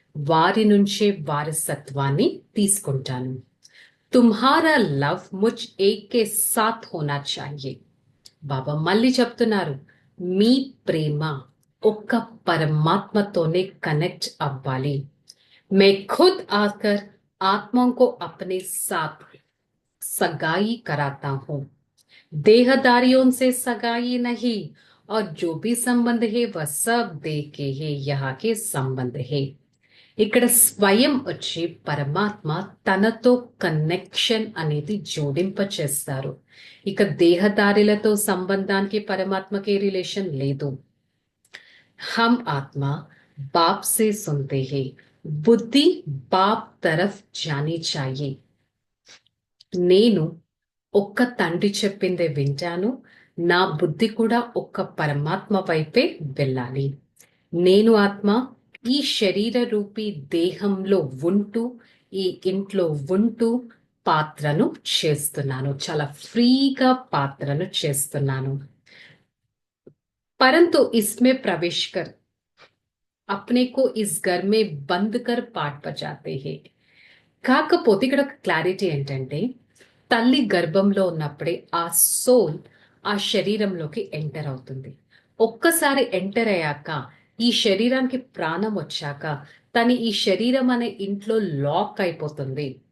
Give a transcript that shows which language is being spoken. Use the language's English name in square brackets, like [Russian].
[Telugu] వారి నుంచే వారసత్వాన్ని తీసుకుంటాను. [Hindi] తుమ్హారా లవ్ ముజ్ ఏక్ కే సాత్ హోనా చాహియే. [Telugu] బాబా మళ్ళీ చెప్తున్నారు, మీ ప్రేమ ఒక్క పరమాత్మతోనే కనెక్ట్ అవ్వాలి. [Hindi] मैं खुद आकर आत्माओं को अपने साथ सगाई कराता हूं. देहदारियों से सगाई नहीं, और जो भी संबंध है वह सब देह के है, यहाँ के संबंध है. [Telugu] ఇక్కడ స్వయం వచ్చి పరమాత్మ తనతో కనెక్షన్ అనేది జోడింప చేస్తారు. ఇక దేహదారులతో సంబంధానికి పరమాత్మకి రిలేషన్ లేదు. [Hindi] हम आत्मा बाप से सुनते हैं, బుద్ధి బాప్ తరఫ్ జానీ చాయి. [Telugu] నేను ఒక్క తండ్రి చెప్పిందే వింటాను, నా బుద్ధి కూడా ఒక్క పరమాత్మ వైపే వెళ్ళాలి. నేను ఆత్మ ఈ శరీర రూపీ దేహంలో ఉంటూ, ఈ ఇంట్లో ఉంటూ పాత్రను చేస్తున్నాను. చాలా ఫ్రీగా పాత్రను చేస్తున్నాను. [Hindi] పరంతు ఇస్మే ప్రవేశ్ కర్ अपने को इस घर में बंद कर पाठ बजाते हैं. [Telugu] కాకపోతే ఇక్కడ ఒక క్లారిటీ ఏంటంటే తల్లి గర్భంలో ఉన్నప్పుడే ఆ సోల్ ఆ శరీరంలోకి ఎంటర్ అవుతుంది. ఒక్కసారి ఎంటర్ అయ్యాక ఈ శరీరానికి ప్రాణం వచ్చాక తను ఈ శరీరం అనే ఇంట్లో లాక్ అయిపోతుంది.